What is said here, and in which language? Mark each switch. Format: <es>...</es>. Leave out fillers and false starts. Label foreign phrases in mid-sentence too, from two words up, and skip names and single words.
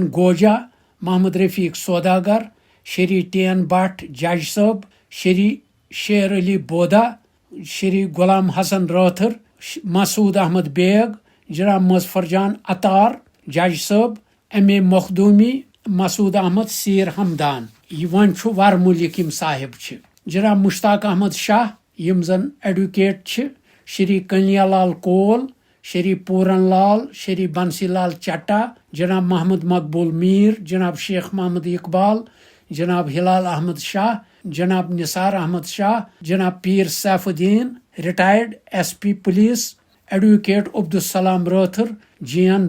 <ks>गोजा, मोहम्मद रफीक सौदागर, श्री टी.एन. भट्ट जज साहब, श्री शेर अली बोदा, श्री गुलाम हसन राथर, मसूद अहमद बेग, जनाब मुजफ्फर जान अतार जज साहब, एम.ए. मखदूमी, मसूद अहमद, सीर हमदान। वन वरमुलिक यम साहिब छ। जनाब मुश्ताक अहमद शाह, यम जन एडवोकेट छ, श्री कन्यालाल कोल, श्री पूरन लाल, श्री बंसीलाल चट्टा, जनाब मोहम्मद मकबूल मीर, जनाब शेख मोहम्मद इकबाल, जनाब हिलाल अहमद शाह, जनाब निसार अहमद शाह, जनाब पीर सैफुद्दीन,</ks> <en>retired SP police,</en> <ks>एडवोकेट अब्दुलसलाम राथर, जी.एन.</ks>